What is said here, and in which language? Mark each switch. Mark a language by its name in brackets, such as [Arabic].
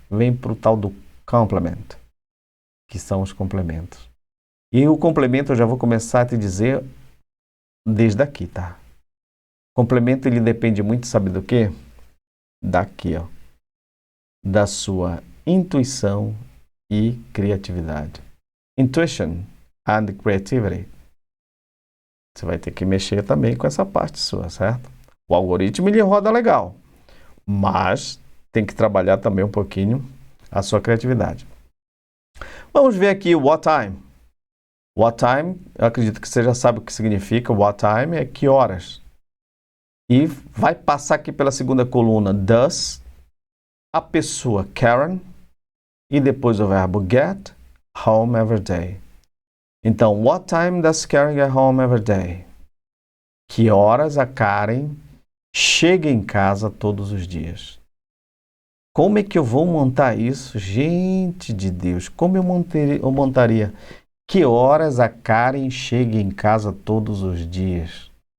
[Portuguese] Vem para o tal do complement, que são os complementos. E o complemento eu já vou começar a te dizer desde aqui, tá? Complemento, ele depende muito, sabe do quê? Daqui, ó. Da sua intuição e criatividade. [English] Intuition and creativity. [Portuguese] Você vai ter que mexer também com essa parte sua, certo? O algoritmo, ele roda legal, mas tem que trabalhar também um pouquinho a sua criatividade. Vamos ver aqui o what time. What time, eu acredito que você já sabe o que significa. What time é que horas. E vai passar aqui pela segunda coluna, does, a pessoa Karen, e depois o verbo [English] get home every day. Então, what time does Karen get home every day? [Portuguese] Que horas a Karen chega em casa todos os dias? Como é que eu vou montar isso? Gente de Deus, como eu montaria? Que horas a Karen chega em casa todos os dias?